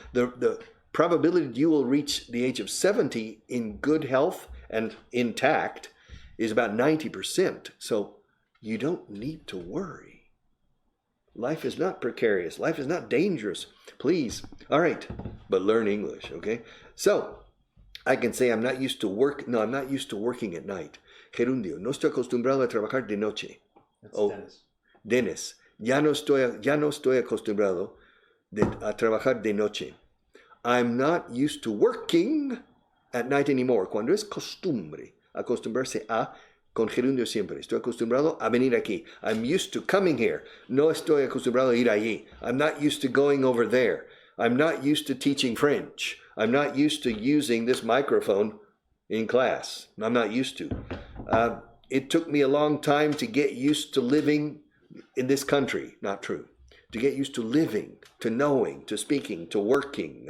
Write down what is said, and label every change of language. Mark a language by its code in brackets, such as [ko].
[en] The probability that you will reach the age of 70 in good health and intact is about 90%. So you don't need to worry. Life is not precarious. Life is not dangerous. Please. All right. But learn English, okay? So I can say I'm not used to I'm not used to working at night. [es] Gerundio, no estoy acostumbrado a trabajar de noche. [en] That's Dennis. [es] Ya no estoy acostumbrado a trabajar de noche. [en] I'm not used to working at night anymore. [es] Cuando es costumbre, acostumbrarse a, con gerundio siempre. Estoy acostumbrado a venir aquí. [en] I'm used to coming here. [es] No estoy acostumbrado a ir allí. [en] I'm not used to going over there. I'm not used to teaching French. I'm not used to using this microphone in class. I'm not used to. It took me a long time to get used to living in this country. Not true. To get used to living, to knowing, to speaking, to working.